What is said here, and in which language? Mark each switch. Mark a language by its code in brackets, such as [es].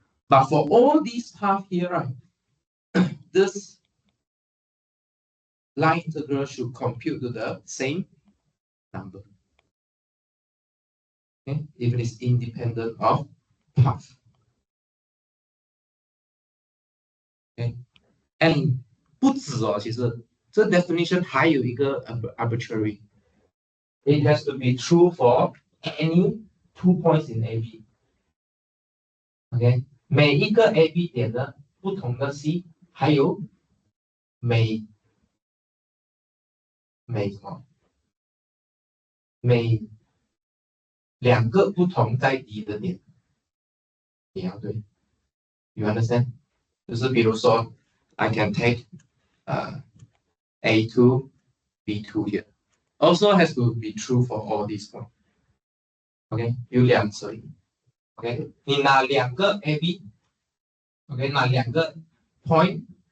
[en] But for all these paths here, right, this line integral should compute to the same number. Okay, if it is independent of path. [zh] Okay, and 不止哦，其实这 definition 还有一个 arbitrary. [en] It has to be true for any 2 points in AB. [zh] OK， 每一个 AB 点的不同的 C， 还有每什么？每2个不同在 D 的点也要对。 [en] You understand？ [zh] 就是比如说 [en] I can take A2, B2 here. Also has to be true for all these points. OK， [zh] 有2次。 OK， 你拿2个 AB。OK， 拿2个 point.